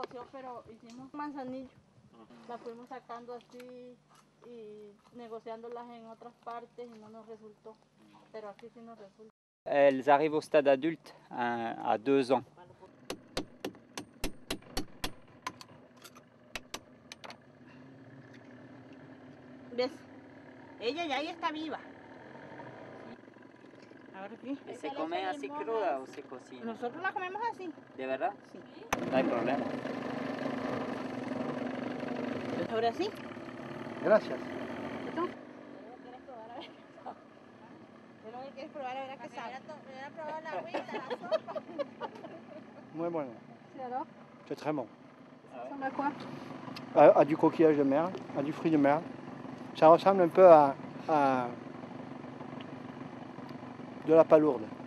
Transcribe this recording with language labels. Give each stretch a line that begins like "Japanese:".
Spanish: Pero hicimos manzanillo, la fuimos sacando así y negociándolas en otras partes y no nos resultó, pero aquí sí nos resulta.
French: Elles arrivent au stade adulte à 2 ans.
Spanish: ¿Ves? Ella ya ahí está viva. Ahora sí. ¿Se come así cruda o se cocina? Nosotros la comemos así. ¿De verdad? Sí. No hay problema. Ahora sí. Gracias. ¿Tú? ¿Quieres probar a ver? Pero él quiere probar a ver a qué sabe. Voy a probar la agüita, la sopa. Muy bueno. ¿Sí,
French: alors? C'est très bon. Ça ressemble à quoi? À du coquillage de mer, à du fruit de mer. Ça ressemble un peu à de la palourde.